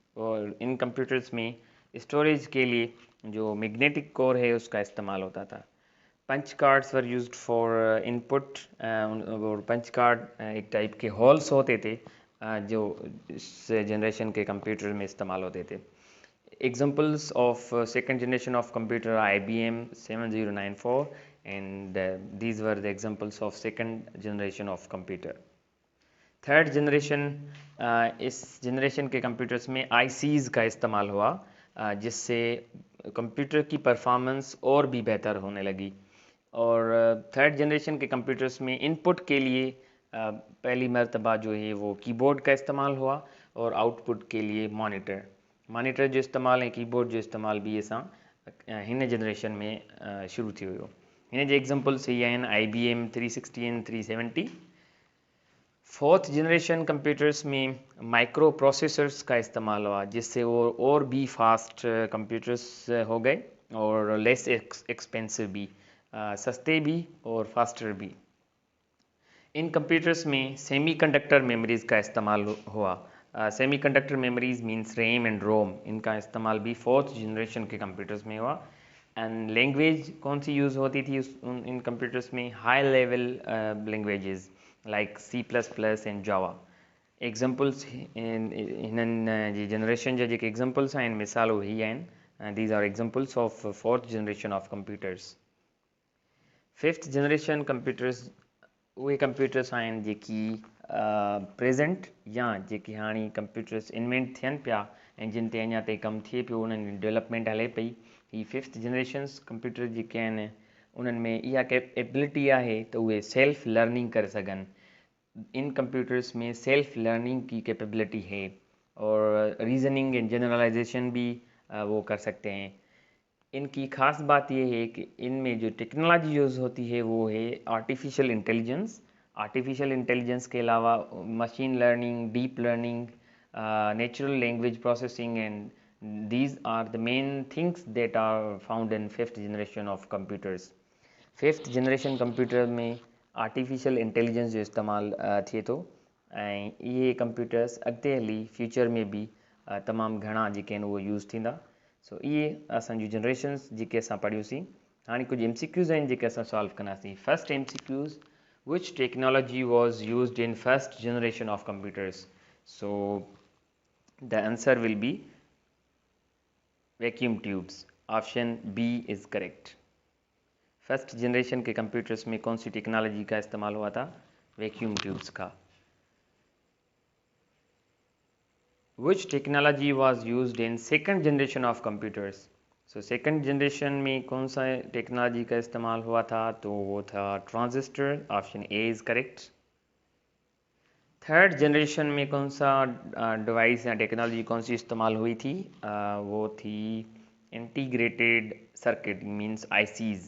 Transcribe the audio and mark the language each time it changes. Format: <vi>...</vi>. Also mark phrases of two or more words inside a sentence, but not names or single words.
<hi>और इन कंप्यूटर्स में स्टोरेज के लिए जो</hi> <en>magnetic core</en> <hi>है उसका इस्तेमाल होता था।</hi> <en>punch cards were used for input,</en> <hi>और</hi> <en>punch card</en> <hi>एक टाइप के हॉल्स होते थे जो इस जनरेशन के कंप्यूटर में इस्तेमाल होते थे।</hi> <en>Examples of second generation of computer are IBM 7094, and these were the examples of second generation of computer. third generation,</en> <hi>इस जनरेशन के कंप्यूटर्स में ICs का इस्तेमाल हुआ जिससे कंप्यूटर की परफॉर्मेंस और भी बेहतर होने लगी। और</hi> <en>third generation</en> <hi>के कंप्यूटर्स में इनपुट के लिए पहली मर्तबा जो है वो कीबोर्ड का इस्तेमाल हुआ और आउटपुट के लिए मॉनिटर जो इस्तेमाल है, कीबोर्ड जो इस्तेमाल भी</hi> <sd>असां हिन जनरेशन में शुरू थी हुयो। हिन जे एग्जांपल्स ही आहिनि IBM 360 एंड 370।</sd> <en>fourth generation computers</en> <hi>में</hi> <en>micro processors</en> <hi>का इस्तेमाल हुआ जिससे वो और भी</hi> <en>fast computers</en> <hi>हो गए और</hi> <en>less expensive</en> <hi>भी, सस्ते भी और फास्टर भी। इन कंप्यूटर्स में</hi> <en>semiconductor memories</en> <hi>का इस्तेमाल हुआ।</hi> <en>semiconductor memories means RAM and ROM,</en> <hi>इनका इस्तेमाल भी</hi> <en>fourth generation</en> <hi>के कंप्यूटर्स में हुआ।</hi> <en>and language</en> <hi>कौन सी यूज़ होती थी इन कंप्यूटर्स में?</hi> <en>high level languages like C++ and Java.</en> <sd>एग्जांपल्स हिननि जी जनरेशन जा जेके एग्जांपल्स आहिनि, मिसालूं ही आहिनि।</sd> <en>these are examples of fourth generation of computers. fifth generation computers</en> <sd>उहे कंप्यूटर्स आहिनि जेकी प्रेज़ेंट या जेकी हाणे</sd> <en>computers invent</en> <sd>थियनि पिया ऐं जिन ते अञा ताईं कमु थिए पियो, उन्हनि डेवलपमेंट हले पई। ही</sd> <en>fifth generations computer</en> <sd>जेके आहिनि उन्हनि में इहा एबिलिटी आहे त उहे</sd> <en>self learning</en> <sd>करे सघनि।</sd> <hi>इन कंप्यूटर्स में</hi> <en>self learning</en> <hi>की कैपेबिलिटी है और</hi> <en>reasoning and generalization</en> <hi>भी वो कर सकते हैं। इनकी ख़ास बात यह है कि इनमें जो टेक्नोलॉजी यूज़ होती है वो है</hi> <en>artificial intelligence. artificial intelligence</en> <hi>के अलावा</hi> <en>machine learning, deep learning, natural language processing, एंड these are the main things that are found in fifth generation of computers. fifth generation computer</en> <sd>में</sd> <en>artificial intelligence</en> <sd>जो इस्तेमाल थिए थो ऐं इहे कंप्यूटर्स अॻिते हली फ्यूचर में भी तमामु घणा जेके आहिनि उहो यूज़ थींदा। सो इहे असांजूं जनरेशन्स जेके असां पढ़ियूंसीं। हाणे कुझु MCQs आहिनि जेके असां सॉल्व कंदासीं।</sd> <en>first MCQs, which technology was used in first generation of computers? So the answer will be vacuum tubes. Option B is correct. first generation</en> <hi>के कंप्यूटर्स में कौन सी टेक्नोलॉजी का इस्तेमाल हुआ था? वैक्यूम ट्यूब्स का।</hi> <en>Which technology was used in second generation of computers?</en> <hi>So</hi> <en>second generation</en> <hi>में कौन सा टेक्नोलॉजी का इस्तेमाल हुआ था? तो वो था ट्रांजिस्टर।</hi> <en>option A is correct. third generation</en> <hi>में कौन सा डिवाइस या टेक्नोलॉजी कौन सी इस्तेमाल हुई थी? वो थी</hi> <en>integrated circuit means ICs.</en>